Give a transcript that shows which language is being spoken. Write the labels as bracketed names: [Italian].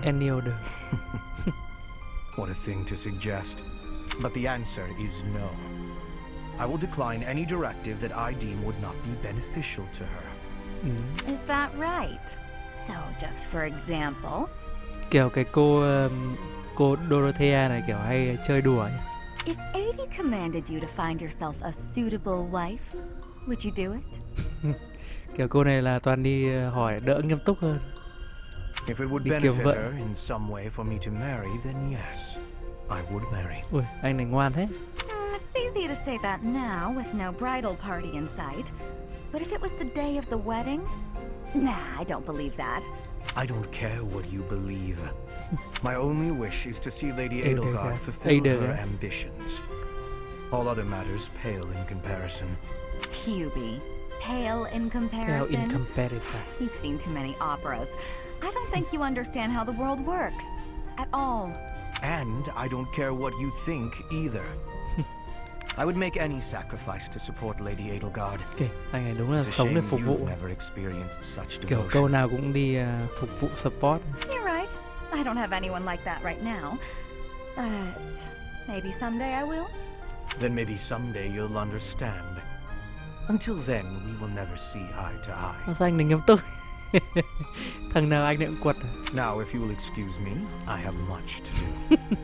[English] Any order. What a thing to suggest. But the answer is no. I will decline any directive that I deem would not be beneficial to her. Is that right? So, just for example, [Vietnamese] Kiểu cái cô Cô Dorothea này kiểu hay chơi đùa ấy. [English] If Adi commanded you to find yourself a suitable wife, would you do it? [Vietnamese] Kiểu cô này là toàn đi hỏi đỡ nghiêm túc hơn. [English] If it would benefit her in some way for me to marry, then yes, I would marry. [Vietnamese] Ui, anh này ngoan thế. [English] It's easy to say that now with no bridal party in sight. But if it was the day of the wedding? Nah, I don't believe that. I don't care what you believe. My only wish is to see Lady Edelgard fulfill her ambitions. All other matters pale in comparison. Hubie, pale in comparison? Pale in comparison. You've seen too many operas. I don't think you understand how the world works. At all. And I don't care what you think either. I would make any sacrifice to support Lady Edelgard. [Vietnamese] Okay, anh ấy đúng là sống để phục vụ. Kiểu câu nào cũng đi phục vụ support. [English] You're right. I don't have anyone like that right now. But maybe someday I will. Then maybe someday you'll understand. Until then, we will never see eye to eye. [Vietnamese] Sao anh này nghiêm túc? Thằng nào anh cũng quật. [English] Now, if you will excuse me, I have much to do.